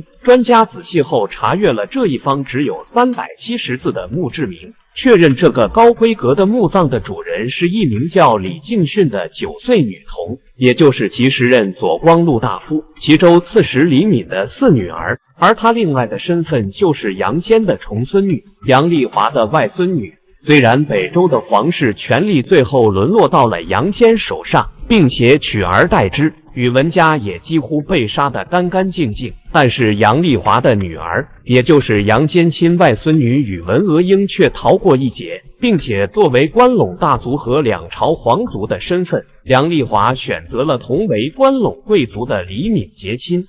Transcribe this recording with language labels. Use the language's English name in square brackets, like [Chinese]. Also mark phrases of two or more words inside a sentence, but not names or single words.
[Chinese] 專家仔細後查閱了這一方只有370字的墓志銘，確認這個高規格的墓葬的主人是一名叫李敬訓的9歲女童，也就是其時任左光祿大夫齊州刺史李敏的4女兒。而她另外的身份就是杨坚的重孫女，楊麗華的外孫女。雖然北周的皇室權力最後淪落到了楊堅手上，並且取而代之，宇文家也幾乎被殺得乾乾淨淨，但是楊麗華的女兒，也就是楊坚親外孫女宇文娥英卻逃過一劫，並且作為關隴大族和兩朝皇族的身份，楊麗華選擇了同為關隴貴族的李敏結親。